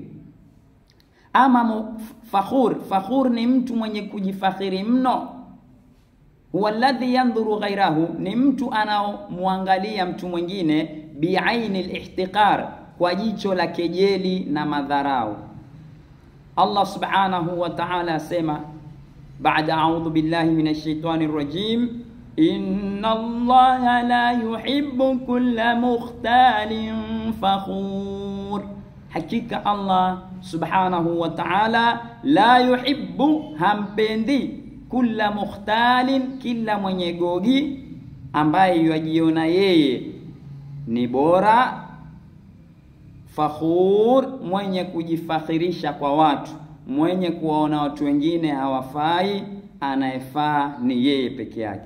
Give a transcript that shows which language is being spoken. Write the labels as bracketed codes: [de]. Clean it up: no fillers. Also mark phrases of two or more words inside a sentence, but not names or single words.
[sw] Ama fakhur ni mtu mwenye kujifakhiri mno. [ar] هو الذي ينظر غيره, [sw] ni mtu anaomwangalia mtu mwingine [ar] بعين الاحتقار, [sw] kwa jicho la kejeli na madharau. [ar] الله سبحانه وتعالى [sw] asema baada [ar] أعوذ بالله من الشيطان الرجيم إن الله لا يحب كل مختال فخور. Hakika الله سبحانه وتعالى لا يحب, hampendi, كل مختال, kila mwenye gogi ambaye yajiona yeye ni bora, fakhur, mwenye kujifakhirisha kwa watu, mwenye kuwaona watu wengine hawafai, anayefaa ni yeye peke yake.